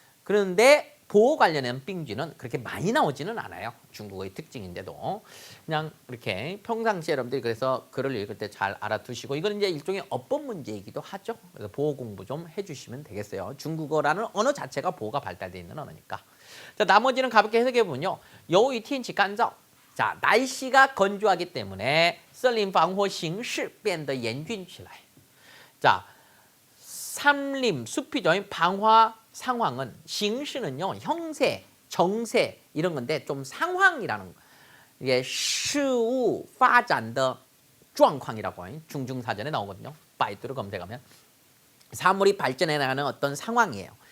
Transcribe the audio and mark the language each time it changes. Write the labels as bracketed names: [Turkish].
[Korean] 그런데 보호 관련된 빙쥐는 그렇게 많이 나오지는 않아요. 중국어의 특징인데도 그냥 이렇게 평상시에 여러분들이 그래서 글을 읽을 때 잘 알아두시고 이건 이제 일종의 어법 문제이기도 하죠. 그래서 보호 공부 좀 해주시면 되겠어요. 중국어라는 언어 자체가 보호가 발달되어 있는 언어니까. 자, 나머지는 가볍게 해석해 보면요. [Chinese] 由于天气干燥 [Korean] 자, 날씨가 건조하기 때문에 [Chinese] 森林防火形势变得严峻起来. [Korean] 자, 산림, 숲이죠. 방화 상황은 形势는요 형세, 정세 이런 건데 좀 상황이라는 이게 [Chinese] 事物发展的状况 [Korean] 이라고 중중사전에 나오거든요. 바이두를 검색하면 사물이 발전해 나가는 어떤 상황이에요.